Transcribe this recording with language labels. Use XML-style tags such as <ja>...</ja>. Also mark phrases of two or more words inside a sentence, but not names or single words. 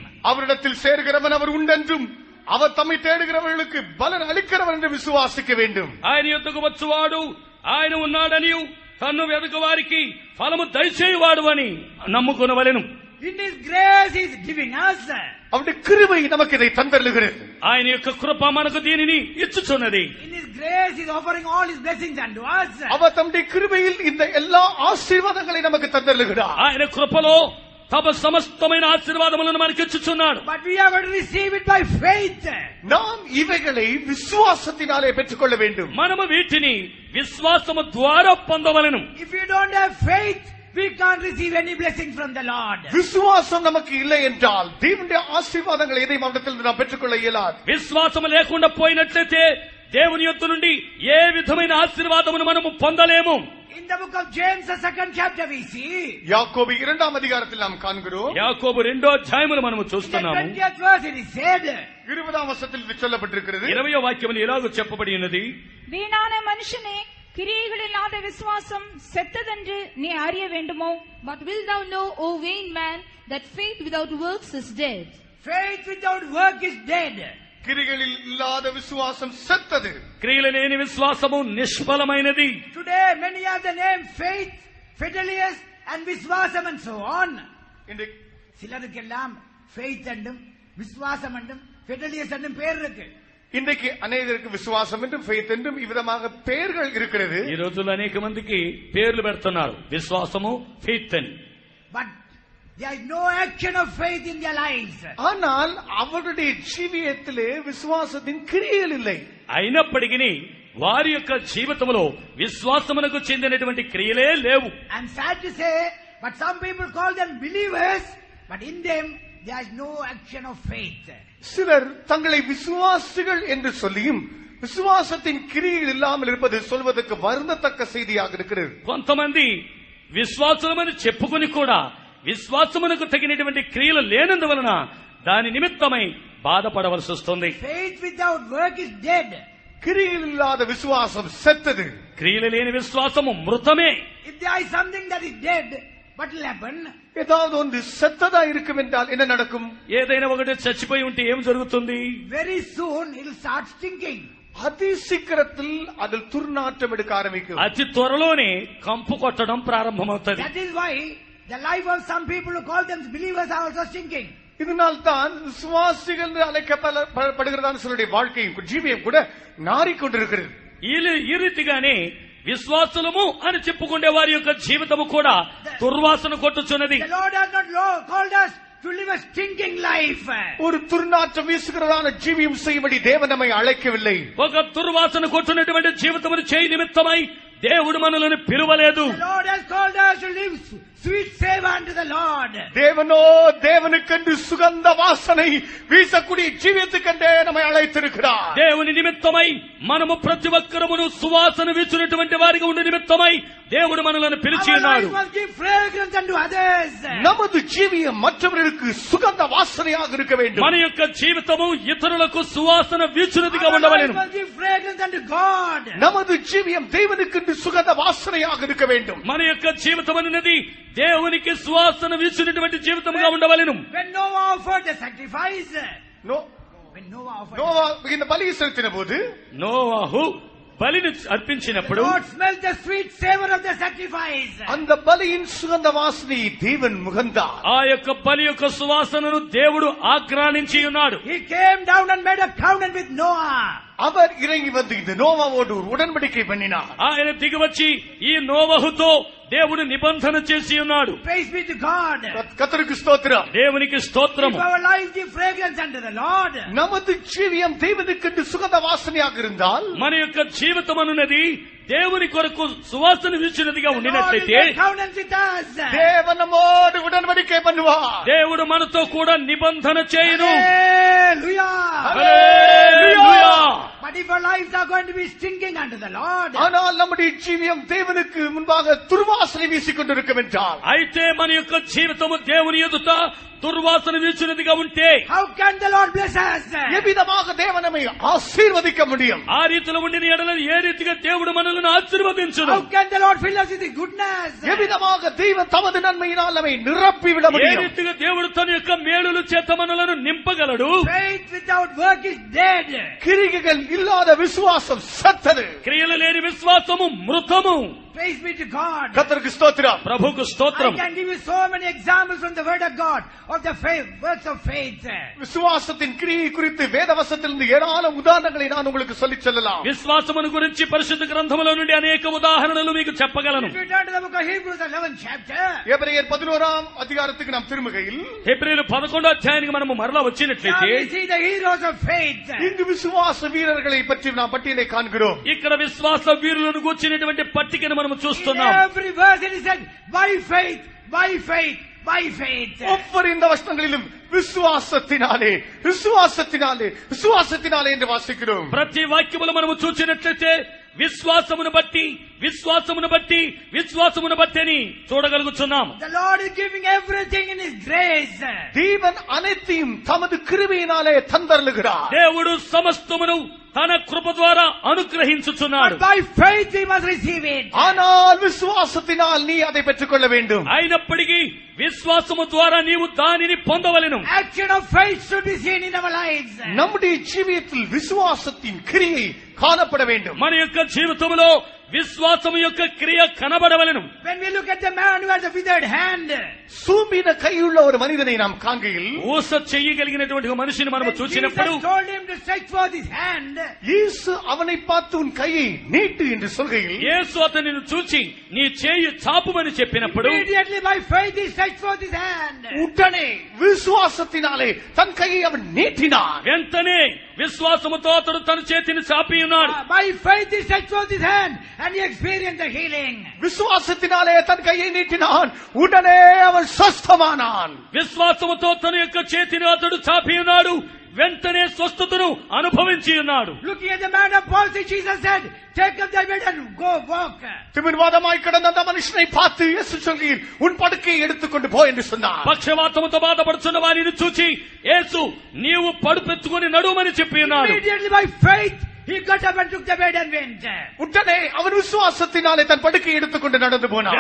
<ta>அவரிடத்தில் சேர்கிறவன் அவர் உண்டென்றும் அவர் தம்மை தேடுகிறவர்களுக்கு பலன் அளிக்கிறவர் என்று விசுவாசிக்க வேண்டும்.</ta> <te>ఆయన యొద్దకు వచ్చువాడు ఆయన ఉన్నాడనియు తన్ను వెదకు వారికి ఫలము దయచేయువాడు అని నమ్ముకొనవలెను.</te> <en>In His grace He is giving us.</en> <ta>அவருடைய கிருபை நமக்கு இதை தந்தருளுகிறது.</ta> <te>ఆయన యొక్క కృప మనకు దీనిని ఇచ్చుచున్నది.</te> <en>In His grace He is offering all His blessings unto us.</en> <ta>அவர் தம்முடைய கிருபையில் இந்த எல்லா ஆசீர்வாதங்களை நமக்கு தந்தருளுகிறார்.</ta> <te>ఆయన కృపలో తమ సమస్తమైన ఆశీర్వాదములను మనకి ఇచ్చుచున్నాడు.</te> <en>But we have to receive it by faith.</en> <ta>நாம் இவைகளை விசுவாசத்தினாலே பெற்றுக்கொள்ள வேண்டும்.</ta> <te>మనము వీటిని విశ్వాసము ద్వారా పొందవలెను.</te> <en>If you don't have faith, we can't receive any blessing from the Lord.</en> <ta>விசுவாசம் நமக்கு இல்லை என்றால் தேவனுடைய ஆசீர்வாதங்களை எதையும் அவரிடத்தில் நாம் பெற்றுக்கொள்ள இயலாது.</ta> <te>విశ్వాసము లేకుండా పోయినట్లయితే దేవుని యొద్ద నుండి ఏ విధమైన ఆశీర్వాదమును మనము పొందలేము.</te> <en>In the book of James, the 2nd chapter, we see.</en> <ta>யாக்கோபு 2ஆம் அதிகாரத்தில் நாம் காண்கிறோம்.</ta> <te>యాకోబు 2వ అధ్యాయమును మనము</te> <en>In the</en> <te>చూస్తున్నాము.</te> <en>20th verse, it is said.</en> <ta>20ஆம் வசனத்தில் இது சொல்லப்பட்டிருக்கிறது.</ta> <te>20వ వాక్యములు ఇలాగ చెప్పబడి ఉన్నది.</te> <ta>வீணான மனுஷனே, கிரியைகளில்லாத விசுவாசம் செத்ததென்று நீ அறிய வேண்டுமோ?</ta> <en>But wilt thou know, O vain man, that faith without works is dead? Faith without work is dead.</en> <ta>கிரிகளில் இல்லாத விசுவாசம் செத்தது.</ta> <te>క్రియలు లేని విశ్వాసము నిష్ఫలమైనది.</te> <en>Today, many have the name faith, fidelis, and viswasam and so on.</en> <ta>இன்றைக்கு சிலருக்கெல்லாம் faith என்றும் விசுவாசம் என்றும் fidelis என்றும் பேர் இருக்கு. இன்றைக்கு அநேகருக்கு விசுவாசம் என்றும் ஃபெய்த் என்றும் இவ்விதமாக பெயர்கள் இருக்கிறது.</ta> <te>ఈ రోజుల్లో అనేక మందికి పేర్లు పెడుతున్నారు, విశ్వాసము, ఫెయిత్ అని.</te> <en>But there is no action of faith in their lives.</en> <ta>ஆனால் அவருடைய ஜீவியத்திலே விசுவாசத்தின் கிரியைகள் இல்லை.</ta> <te>అయినప్పటికీ వారి యొక్క జీవితంలో విశ్వాసమునకు చెందినటువంటి క్రియలే లేవు.</te> <en>I'm sad to say, but some people call them believers, but in them there is no action of faith.</en> <ta>சிலர் தங்களை விசுவாசிகள் என்று சொல்லியும் விசுவாசத்தின் கிரியைகள் இல்லாமல் இருப்பது சொல்வதற்கு வருந்தத்தக்க செய்தியாக இருக்கிறது.</ta> <te>కొంతమంది విశ్వాసులమని చెప్పుకుని కూడా విశ్వాసమునకు తగినటువంటి క్రియలు లేనందువలన దాని నిమిత్తమై బాధపడవలసి వస్తుంది.</te> <en>Faith without work is dead.</en> <ta>கிரியைகள் இல்லாத விசுவாசம் செத்தது.</ta> <te>క్రియలు లేని విశ్వాసము మృతమే.</te> <en>If there is something that is dead, what will happen?</en> <ta>ஏதாவது ஒன்று செத்ததா இருக்கும் என்றால் என்ன நடக்கும்?</ta> <te>ఏదైనా ఒకటి చచ్చిపోయి ఉంటే ఏం జరుగుతుంది?</te> <en>Very soon it will start stinking.</en> <ta>அதி சீக்கிரத்தில் அதில் துர்நாற்றம் எடுக்க ஆரம்பிக்கும்.</ta> <te>అతి త్వరలోనే కంపు కొట్టడం ప్రారంభమవుతుంది.</te> <en>That is why the life of some people who call them believers are also stinking.</en> <ta>இதனால் தான் விசுவாசிகள் என்று அழைக்கப்படுகிறதான சிலருடைய வாழ்க்கையும் ஜீவியம் கூட நாறிக்கொண்டிருக்கிறது.</ta> <te>ఈ రీతిగానే విశ్వాసులము అని చెప్పుకునే వారి యొక్క జీవితము కూడా దుర్వాసన కొట్టుచున్నది.</te> <en>The Lord has not called us to live a stinking life.</en> <ta>ஒரு துர்நாற்றம் வீசுகிறதான ஜீவியம் செய்யும்படி தேவன் நம்மை அழைக்கவில்லை.</ta> <te>ఒక దుర్వాసన కొట్టునటువంటి జీవితమును చేయి నిమిత్తమై దేవుడు మనల్ని పిలువలేదు.</te> <en>The Lord has called us to live sweet savor unto the Lord.</en> <ta>தேவனோ தேவனுக்கென்று சுகந்த வாசனை வீசக்கூடிய ஜீவியத்துக்கென்றே நம்மை அழைத்திருக்கிறார்.</ta> <te>దేవుని నిమిత్తమై మనము ప్రతి ఒక్కరమును సువాసన వీచునటువంటి వారిగా ఉండే నిమిత్తమై దేవుడు మనల్ని పిలిచి</te> <en>Our</en> <te>ఉన్నాడు.</te> <en>life must give fragrance unto others.</en> <ta>நமது ஜீவியம் மற்றவர்களுக்கு சுகந்த வாசனையாக இருக்க வேண்டும்.</ta> <te>మన యొక్క జీవితము ఇతరులకు సువాసన వీచునదిగా</te> <en>Our life</en> <te>ఉండవలెను.</te> <en>must give fragrance unto God.</en> <ta>நமது ஜீவியம் தேவனுக்கென்று சுகந்த வாசனையாக இருக்க வேண்டும்.</ta> <te>మన యొక్క జీవితం అనేది దేవునికి సువాసన వీచునటువంటి జీవితముగా ఉండవలెను.</te> <en>When Noah offered the sacrifice, when Noah offered</en> <ta>நோவா இந்த பலியை செலுத்தின போது</ta> <te>నోవాహు బలిని అర్పించినప్పుడు</te> <en>God smelled the sweet savor of the sacrifice.</en> <ta>அந்த பலியின் சுகந்த வாசனையை தேவன் முகந்தார்.</ta> <te>ఆ యొక్క బలి యొక్క సువాసనను దేవుడు ఆగ్రానించి ఉన్నాడు.</te> <en>He came down and made a covenant with Noah.</en> <ta>அவர் இறங்கி வந்து இந்த நோவாவோடு ஒரு உடன்படிக்கை பண்ணினார்.</ta> <te>ఆయన దిగివచ్చి ఈ నోవహుతో దేవుడు నిబంధన చేసి ఉన్నాడు.</te> <en>Praise be to God.</en> <ta>கர்த்தருக்கு ஸ்தோத்திரம்.</ta> <te>దేవునికి స్తోత్రము.</te> <en>If our life give fragrance unto the Lord,</en> <ta>நமது ஜீவியம் தேவனுக்கென்று சுகந்த வாசனையாக இருந்தால்</ta> <te>మన యొక్క జీవితం అనున్నది దేవుని కొరకు సువాసన వీచినదిగా</te> <en>the Lord will</en> <te>ఉండినట్లయితే</te> <en>make covenants with us.</en> <ta>தேவன் நம்மோடு உடன்படிக்கை பண்ணுவார்.</ta> <te>దేవుడు మనతో కూడా నిబంధన చేయును.</te> <en>Hallelujah.</en> <te>హల్లెలూయా.</te> <en>But if our lives are going to be stinking unto the Lord.</en> <ta>ஆனால் நம்முடைய ஜீவியம் தேவனுக்கு முன்பாக துர்வாசனை வீசிக் கொண்டிருக்கும் என்றால்,</ta> <te>అయితే మన యొక్క జీవితము దేవుని ఎదుట దుర్వాసన వీచినదిగా ఉంటే</te> <en>how can the Lord bless us?</en> <ta>எவ்விதமாக தேவன் நம்மை ஆசீர்வதிக்க முடியும்?</ta> <te>ఆ రీతిలో ఉండిన ఎడల ఏ రీతిగా దేవుడు మనల్ని ఆశీర్వదించును?</te> <en>How can the Lord fill us with His goodness?</en> <ta>எவ்விதமாக தேவன் தமது நன்மையினால் நம்மை நிரப்பிவிட</ta> <te>ఏ</te> <ta>முடியும்?</ta> <te>రీతిగా దేవుడు తన యొక్క మేలుల చేత మనలను నింపగలడు?</te> <en>Faith without work is dead.</en> <ta>கிரிகைகள் இல்லாத விசுவாசம் செத்தது.</ta> <te>క్రియలు లేని విశ్వాసము మృతము.</te> <en>Praise be to God.</en> <ta>கர்த்தருக்கு ஸ்தோத்திரம்.</ta> <te>ప్రభుకు</te> <en>I</en> <te>స్తోత్రం.</te> <en>can give you so many examples from the Word of God of the faith, works of faith.</en> <ta>விசுவாசத்தின் கிரியை குறித்து வேதவசத்திலிருந்து ஏராளம் உதாரணங்களை நான் உங்களுக்கு சொல்லிச் சொல்லலாம்.</ta> <te>విశ్వాసమును గురించి పరిశుద్ధ గ్రంథములో నుండి అనేక ఉదాహరణలు మీకు చెప్పగలను.</te> <en>If you turn to the book of Hebrews, 11th chapter,</en> <ta>எபிரேயர் 11ஆம் அதிகாரத்துக்கு நாம் திரும்புகையில்</ta> <te>హెబ్రీయులు 11వ అధ్యాయానికి మనము మరలా</te> <en>now</en> <te>వచ్చినట్లయితే</te> <en>we see the heroes of faith.</en> <ta>இங்கு விசுவாச வீரர்களை பற்றி நாம் பட்டியலை காண்கிறோம்.</ta> <te>ఇక్కడ విశ్వాస వీరులను కూర్చున్నటువంటి పట్టికను మనము</te> <en>In</en> <te>చూస్తున్నాం.</te> <en>every verse it is said, by faith, by faith, by faith.</en> <ta>ஒவ்வொரு இந்த வசனங்களிலும் விசுவாசத்தினாலே விசுவாசத்தினாலே விசுவாசத்தினாலே என்று வாசிக்கிறோம்.</ta> <te>ప్రతి వాక్యములు మనము చూసినట్లయితే విశ్వాసమును బట్టి విశ్వాసమును బట్టి విశ్వాసమును బట్టి అని చూడగలుగుతున్నాం.</te> <en>The Lord is giving everything in His grace.</en> <ta>தேவன் அனைத்தையும் தமது கிருபையினாலே தந்தருளுகிறார்.</ta> <te>దేవుడు సమస్తమును తన కృప ద్వారా అనుగ్రహించుచున్నాడు.</te> <en>But by faith we must receive it.</en> <ta>ஆனால் விசுவாசத்தினால் நீ அதை பெற்றுக்கொள்ள வேண்டும்.</ta> <te>అయినప్పటికీ విశ్వాసము ద్వారా నీవు దానిని పొందవలెను.</te> <en>Action of faith should be seen in our lives.</en> <ta>நம்முடைய ஜீவியத்தில் விசுவாசத்தின் கிரியை காணப்பட வேண்டும்.</ta> <te>మన యొక్క జీవితంలో విశ్వాసము యొక్క క్రియ కనబడవలెను.</te> <en>When we look at the man who has a withered hand,</en> <ta>சூம்பின கையுள்ள ஒரு மனிதனை நாம் காண்கையில்</ta> <te>ఊస చెయ్యగలిగినటువంటి ఒక మనిషిని మనము</te> <en>when</en> <te>చూసినప్పుడు</te> <en>Jesus told him to stretch forth his hand,</en> <ta>இயேசு அவனை பார்த்து உன் கையை நீட்டு என்று சொல்கையில்</ta> <te>యేసు అతనిని చూచి నీ చేయి చాపుమని చెప్పినప్పుడు</te> <en>immediately by faith he stretched forth his hand.</en> <ta>உடனே விசுவாசத்தினாலே தன் கையை அவன் நீட்டினான்.</ta> <te>వెంటనే విశ్వాసముతో అతడు తన చేతిని చాపి ఉన్నాడు.</te> <en>By faith he stretched forth his hand and he experienced the healing.</en> <ta>விசுவாசத்தினாலே தன் கையை நீட்டினான். உடனே அவன் சொஸ்தமானான்.</ta> <te>విశ్వాసముతో తన యొక్క చేతిని అతడు చాపి ఉన్నాడు. వెంటనే స్వస్థతను అనుభవించి ఉన్నాడు.</te> <en>Looking at the man of palsy, Jesus said, take up thy bed and go walk.</en> <ta>திமிர்வாதமாய் கிடந்த அந்த மனுஷனை பார்த்து இயேசு சொல்கையில் உன் படுக்கையை எடுத்துக்கொண்டு போ என்று சொன்னார்.</ta> <te>పక్షవాతముతో బాధపడుచున్న వారిని చూచి యేసు నీవు పడుపెత్తుకుని నడుమని చెప్పి ఉన్నాడు.</te> <en>Immediately by faith he got up and took the bed and went.</en> <ta>உடனே அவன் விசுவாசத்தினாலே தன் படுக்கையை எடுத்துக்கொண்டு நடந்து போனான்.</ta>